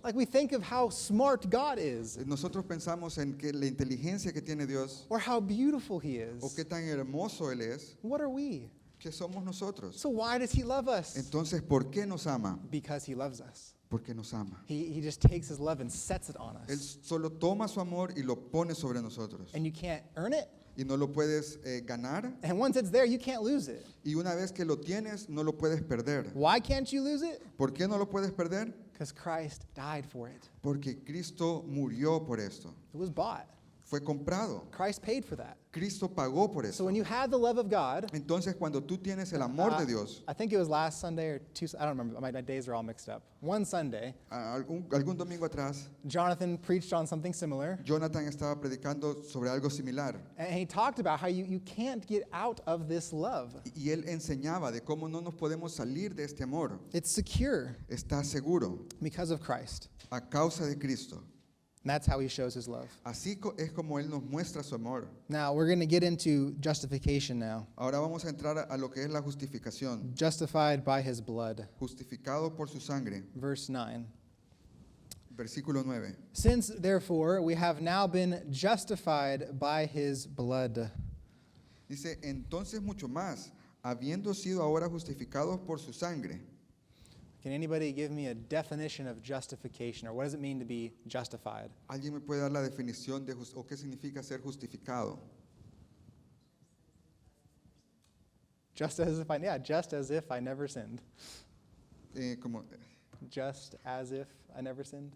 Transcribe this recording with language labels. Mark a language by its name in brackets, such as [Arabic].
[English] Like we think of how smart God is [Spanish] Nosotros pensamos en que la inteligencia que tiene Dios [English] or how beautiful he [Spanish] o [English] is. [Spanish] qué tan hermoso Él es, [English] What are we? [Spanish] que somos nosotros. [English] So why does he love us? [Spanish] Entonces, ¿por qué nos ama? [English] Because he loves us. [Spanish] Porque nos ama. [English] He just takes his love and sets it on [Spanish] Él [English] us. [Spanish] solo toma su amor y lo pone sobre nosotros. [English] And you can't earn it. [Spanish] Y no lo puedes ganar. [English] And once it's there, you can't lose it. [Spanish] Y una vez que lo tienes, no lo puedes perder. [English] Why can't you lose it? [Spanish] ¿Por qué no lo puedes perder? [English] Because Christ died for it. [Spanish] Porque Cristo murió por esto. [English] It was bought. [Spanish] Fue comprado. [English] Christ paid for that. [Spanish] Cristo pagó por [English] So [Spanish] eso. [English] when you have the love of God, [Spanish] Entonces, cuando tú tienes el amor de Dios, [English] I think it was last Sunday or two, I don't remember, my days are all mixed up. One Sunday, [Spanish] algún domingo atrás, [English] Jonathan preached on something similar, [Spanish] Jonathan estaba predicando sobre algo similar. [English] and he talked about how you can't get out of this love. [Spanish] Y él enseñaba de cómo no nos podemos salir de este amor. [English] It's secure [Spanish] Está seguro [English] because of Christ. [Spanish] a causa de Cristo. [English] And that's how he shows his love. [Spanish] Así es como Él nos muestra su amor. [English] Now, we're going to get into justification now. [Spanish] Ahora vamos a entrar a lo que es la justificación. [English] Justified by his blood. [Spanish] Justificado por su sangre. [English] Verse 9. [Spanish] Versículo 9. [English] Since, therefore, we have now been justified by his blood. [Spanish] Dice, entonces mucho más, habiendo sido ahora justificados por su sangre. [English] Can anybody give me a definition of justification, or what does it mean to be justified? [Spanish] ¿Alguien me puede dar la definición de o qué significa ser justificado? [English] Just as if I never sinned. [Spanish] Como, [English] Just as if I never sinned.